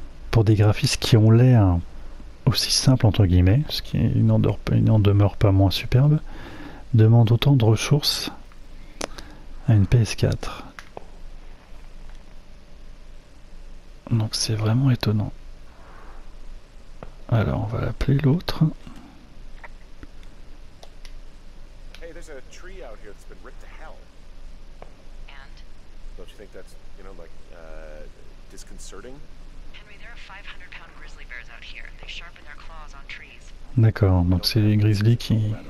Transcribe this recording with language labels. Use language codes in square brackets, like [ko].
[fr] Pour des graphismes qui ont l'air aussi simples entre guillemets, ce qui n'en demeure pas moins superbe, demande autant de ressources à une PS4. Donc c'est vraiment étonnant. Alors on va l'appeler l'autre. [en] Hey, there's a tree out here that's been ripped to hell. And? Don't you think that's, you know, like, disconcerting? Henry, there are 500-pound grizzly bears out here. They sharpen their claws on trees. [fr] D'accord, donc c'est les grizzlies qui